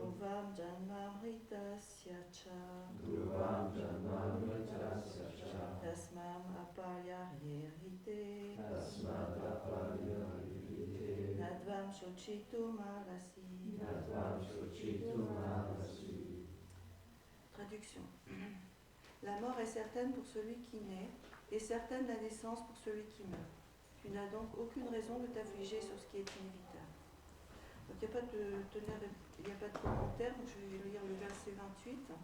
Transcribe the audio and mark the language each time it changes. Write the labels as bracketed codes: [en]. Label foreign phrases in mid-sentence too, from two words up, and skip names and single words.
[sa] ध्रुवं जन्म मृतस्य च. ध्रुवं जन्म मृतस्य च. तस्मम् अपरिहार्ये. तस्माद् अपरिहार्ये. न त्वं शोचितुम् अर्हसि. न त्वं शोचितुम् अर्हसि. [fr] Traduction. La mort est certaine pour celui qui naît et certaine la naissance pour celui qui meurt. Tu n'as donc aucune raison de t'affliger sur ce qui est inévitable. Donc il n'y a pas de commentaire, donc je vais lire le verset 28.